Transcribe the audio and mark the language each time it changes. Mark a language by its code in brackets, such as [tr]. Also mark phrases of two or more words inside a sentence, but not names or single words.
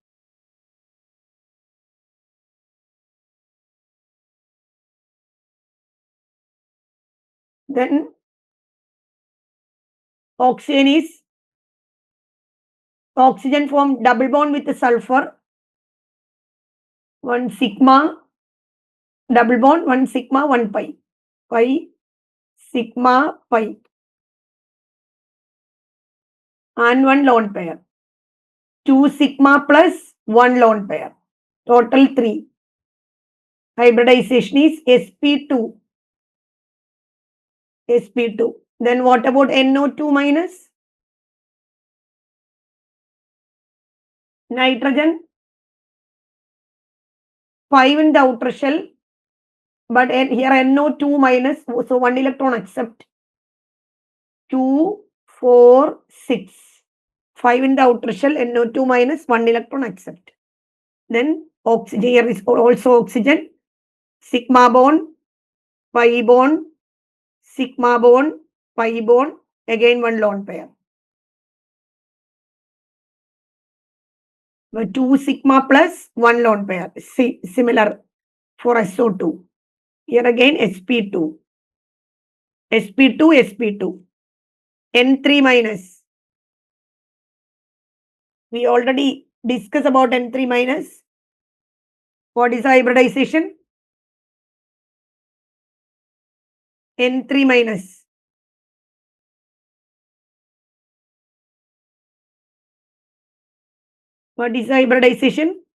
[en] Then oxygen form double bond with the sulfur. 1 sigma double bond, 1 sigma, 1 pi. Pi, sigma, pi. And 1 lone pair. 2 sigma plus 1 lone pair. Total 3. Hybridization is sp2. sp2. Then what about NO2 minus? Nitrogen 5 in the outer shell, but here NO2 minus, so 1 electron accept. 2, 4, 6. 5 in the outer shell, NO2 minus, 1 electron accept. Then oxygen, here is also oxygen. Sigma bond, pi bond, sigma bond, pi bond, again 1 lone pair. But 2 sigma plus 1 lone pair, similar for SO2. Here again sp2. sp2, sp2. N3 minus. We already discussed about N3 minus. What is hybridization? N3 minus. What is hybridization?